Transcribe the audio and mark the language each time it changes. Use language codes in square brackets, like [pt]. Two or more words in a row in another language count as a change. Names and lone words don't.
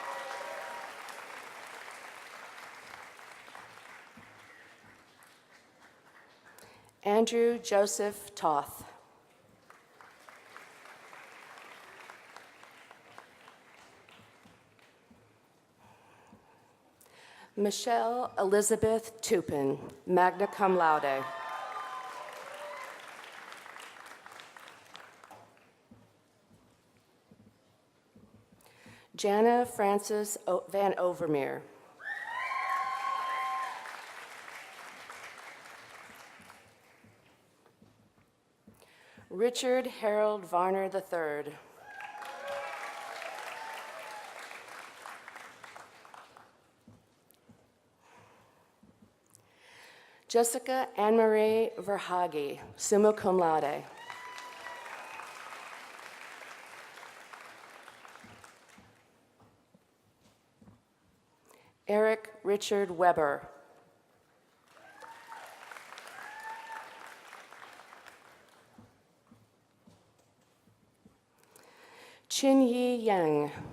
[en] Andrew Joseph Toth. Michelle Elizabeth Tupin, [la] magna cum laude. [en] Jana Frances Van Overmeer. Richard Harold Varner III. Jessica Anne-Marie Verhage, [la] summa cum laude. [en] Eric Richard Weber. Chin Yi Yang.